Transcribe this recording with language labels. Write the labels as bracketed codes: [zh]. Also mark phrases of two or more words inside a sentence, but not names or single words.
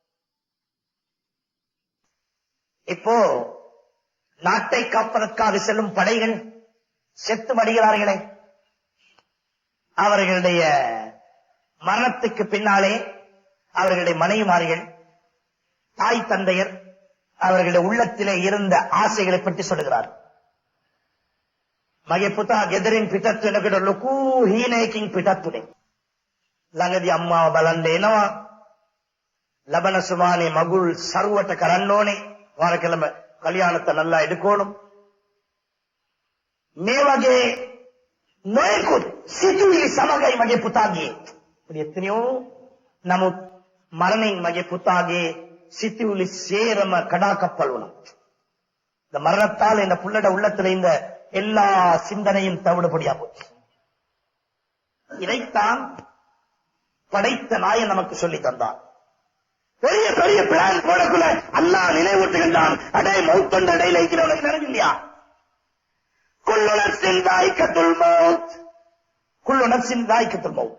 [ta] இப்போ நாட்டை காப்பதற்காக செல்லும் படைகள் செத்து மடிகிறார்களே, அவர்களுடைய மரணத்துக்கு பின்னாலே அவர்களுடைய மனைவிமார்கள், தாய் தந்தையர் அவர்களுடைய உள்ளத்திலே இருந்த ஆசைகளை பற்றி சொல்லுகிறார். [si] මගේ පුතා ගෙදරින් පිටත් වෙනකොට ලොකු හීනයකින් පිටත් උනේ. ළඟදී අම්මාව බලන්න එනවා. ලබන සුමානේ මගුල් සරුවට කරන්න ඕනේ. [ta] வாரக்கிழமை கல்யாணத்தை நல்லா எடுக்கணும். [si] මේ වගේ නොයෙකුත් සිතුවිලි සමගයි මගේ පුතාගේ. [ta] இப்படி எத்தனையோ [si] නමුත් මරණයෙන් මගේ පුතාගේ සිතුවිලි සේරම කඩාකප්පල් වුණා. [ta] இந்த மரணத்தால் இந்த புள்ளட உள்ளத்துல இந்த எல்லா சிந்தனையும் தவிடுபடியா போச்சு. இதைத்தான் படைத்த நாயன் நமக்கு சொல்லி தந்தான். பெரிய பெரிய பிளான் போடக்குள்ள அல்லாஹ் நினைவூட்டுகின்றான். அடே மௌத்தொண்ட இடையில இருக்கிறவனுக்கு நினைவு இல்லையா? [ar] كل نفس ذائقة الموت، كل نفس ذائقة الموت.